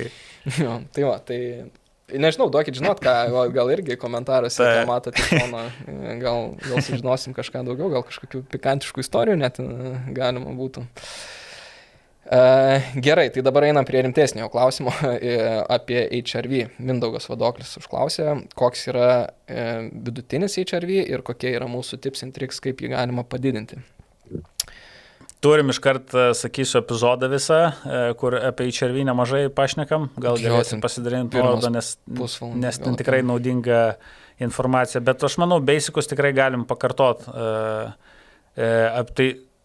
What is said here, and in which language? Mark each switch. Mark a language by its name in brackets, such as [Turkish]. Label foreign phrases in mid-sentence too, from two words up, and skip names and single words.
[Lithuanian] Tai nežinau, duokit žinot, gal irgi komentaruose, ką matote foną, gal sužinosim kažką daugiau, gal kažkokių pikantiškų istorijų net galima būtų. Gerai, tai dabar einam prie rimtesnio klausimo apie HRV. Mindaugas Vadoklis užklausė, koks yra vidutinis HRV ir kokie yra mūsų [English] tips and tricks, [Lithuanian] kaip jį galima padidinti. Turim iškart, sakysiu, epizodą visą, kur apie HRV nemažai pašnekam, gal galėsim pasidalinti nuorodą, nes ten tikrai naudinga informacija, bet aš manau, basicus tikrai galim pakartot.